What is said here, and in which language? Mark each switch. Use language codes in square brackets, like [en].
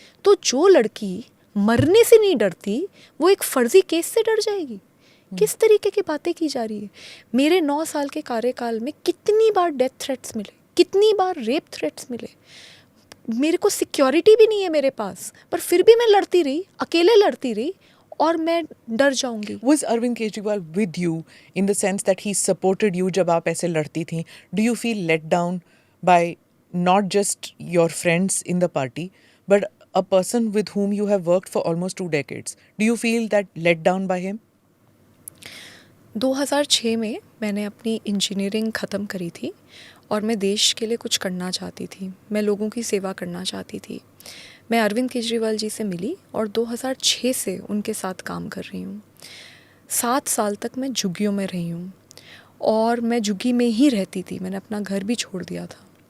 [hi] तो जो लड़की मरने से नहीं डरती वो एक फर्जी केस से डर जाएगी. किस तरीके की बातें की जा रही है. मेरे 9 साल के कार्यकाल में कितनी बार डेथ थ्रेट्स मिले, कितनी बार रेप थ्रेट्स मिले. मेरे को सिक्योरिटी भी नहीं है मेरे पास, पर फिर भी मैं लड़ती रही, अकेले लड़ती रही और मैं डर जाऊंगी. [en] Was Arvind Kejriwal with you in the sense that he supported you [hi] जब आप ऐसे लड़ती थी? [en] Do you feel let down by not just your friends in the party but a person with whom you have worked for almost 2 decades. Do you feel that let down by him? [hi] 2006 में मैंने अपनी engineering ख़त्म करी थी और मैं देश के लिए कुछ करना चाहती थी, मैं लोगों की सेवा करना चाहती थी। मैं अरविंद केजरीवाल जी से मिली और 2006 से उनके साथ काम कर रही हूँ। 7 साल तक मैं झुग्गियों में रही हूँ और मैं झुग्गी में ही रहती थी, मैंने अपना घर भी छोड़ दिया था।